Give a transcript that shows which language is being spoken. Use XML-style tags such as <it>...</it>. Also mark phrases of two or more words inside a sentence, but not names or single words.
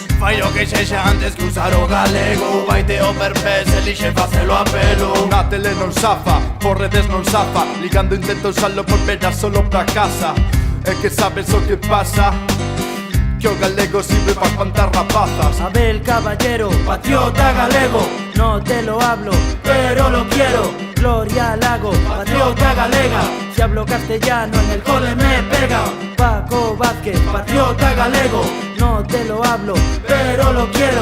<gl>Fai o que sexa antes que usar o galego. Vaite o perpés, elixe facelo a pelo. Na tele non safa, por redes non safa. Ligando intento usarlo por veras solo pra casa. É que sabes o que pasa, que o galego sirve para espantar rapazas. Abel Caballero, patriota galego,</gl> <es>no te lo hablo, pero lo quiero. Gloria Lago,</es> <gl>patriota galega,</gl> <es>si hablo castellano en el cole me pega. Paco Vázquez,</es> <gl>patriota galego,</gl> <es>no te lo hablo, pero lo quiero.</es>